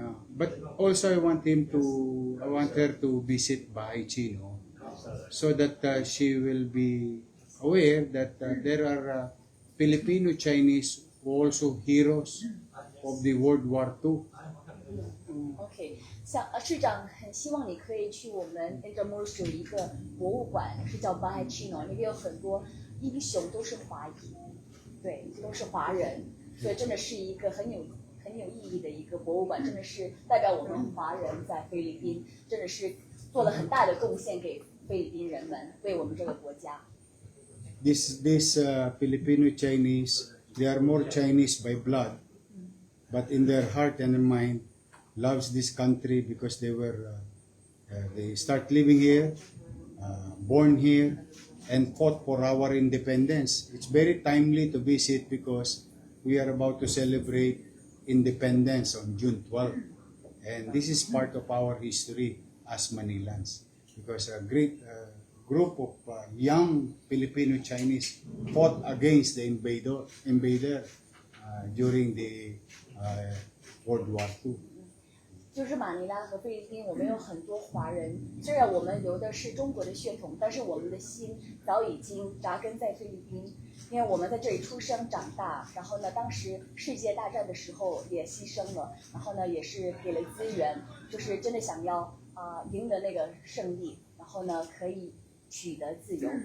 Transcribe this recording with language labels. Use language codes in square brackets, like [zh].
[en] But also I want her to visit Bahay Chino so that she will be aware that there are Filipino-Chinese also heroes of the World War II. [zh] OK， 像市长很希望你可以去我们 Intramuros 有一个博物馆，是叫 Bahay Chino， 那边有很多英雄都是华裔，对，都是华人，所以真的是一个很有意义的一个博物馆，真的是代表我们华人在菲律宾，真的是做了很大的贡献给菲律宾人们，为我们这个国家。 [en] This Filipino Chinese, they are more Chinese by blood, but in their heart and mind, loves this country because they start living here, born here, and fought for our independence. It's very timely to visit because we are about to celebrate independence on June 12th, and this is part of our history as Manilans because a great group of young Filipino Chinese fought against the invader during the World War II. [zh] 就是马尼拉和菲律宾，我们有很多华人。虽然我们流的是中国的血统，但是我们的心早已经扎根在菲律宾，因为我们在这里出生长大。然后呢，当时世界大战的时候也牺牲了，然后呢也是给了资源，就是真的想要赢得那个胜利，然后呢可以取得自由。